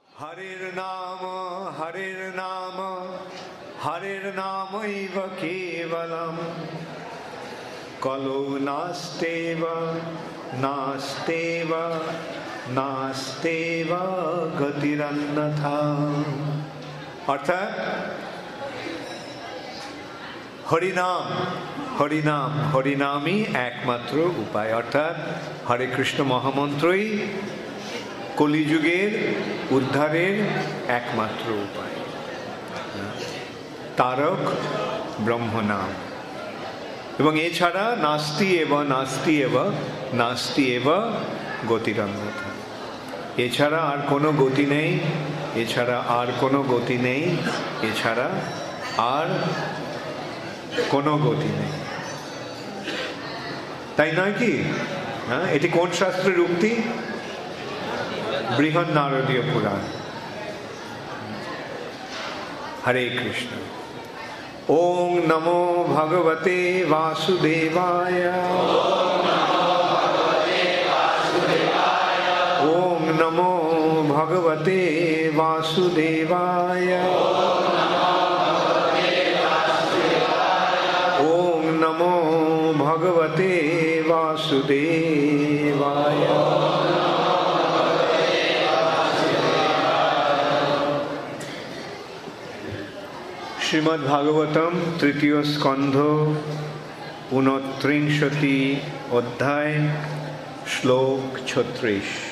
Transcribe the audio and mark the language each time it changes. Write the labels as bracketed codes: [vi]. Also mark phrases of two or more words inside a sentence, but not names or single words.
[sa] হরের নাম হরের নামৈব কেবলম কলৌ নাস্তেব নাস্তেব নাস্তেব গতিরন্যথা। [bn] অর্থাৎ হরিনাম হরিনাম হরিনামই একমাত্র উপায়। অর্থাৎ হরে কৃষ্ণ মহামন্ত্রই কলিযুগের উদ্ধারের একমাত্র উপায়। তারক ব্রহ্মনাম। এবং এছাড়া [sa] নাস্তি এব নাস্তি এব নাস্তি এব গতিরন্যথা। [bn] এছাড়া আর কোনো গতি নেই, এছাড়া আর কোনো গতি নেই, এছাড়া আর কোনো গতি নেই। তাই নয় কি? হ্যাঁ, এটি কোন শাস্ত্রের উক্তি? বৃহৎ নারদীয় পুরাণ। [sa] হরে কৃষ্ণ। ওং নমো ভগবতে বাসুদেবায়। ওং নমো ভগবতে বাসুদেবায়। ওং নমো ভগবতে বাসুদেবায়। [bn] শ্রীমদ্ ভাগবতম তৃতীয় স্কন্ধ 29 অধ্যায় শ্লোক 36।